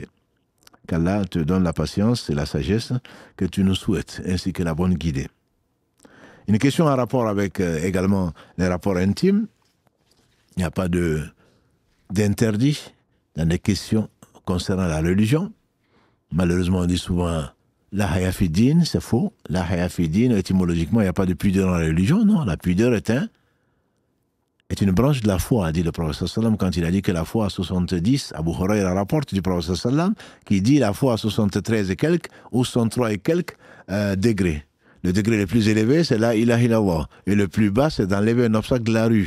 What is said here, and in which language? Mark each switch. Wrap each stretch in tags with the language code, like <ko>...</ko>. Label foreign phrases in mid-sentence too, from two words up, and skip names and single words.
<fr>Qu'Allah te donne la patience et la sagesse que tu nous souhaites, ainsi que la bonne guidée. Une question en rapport avec également les rapports intimes. Il n'y a pas d'interdit dans les questions concernant la religion. Malheureusement, on dit souvent</fr> <ar>لا حياء في الدين,</ar> <fr>c'est faux.</fr> <ar>لا حياء في الدين,</ar> <fr>étymologiquement, il n'y a pas de pudeur dans la religion. Non, la pudeur est une branche de la foi, a dit le prophète sallam quand il a dit que la foi à 70, Abu Huraira rapporte du prophète sallam, qui dit la foi à 73 et quelques, ou 63 et quelques degrés. Le degré le plus élevé, c'est</fr> <ar>لا إله إلا الله.</ar> <fr>Et le plus bas, c'est d'enlever un obstacle de la rue.</fr>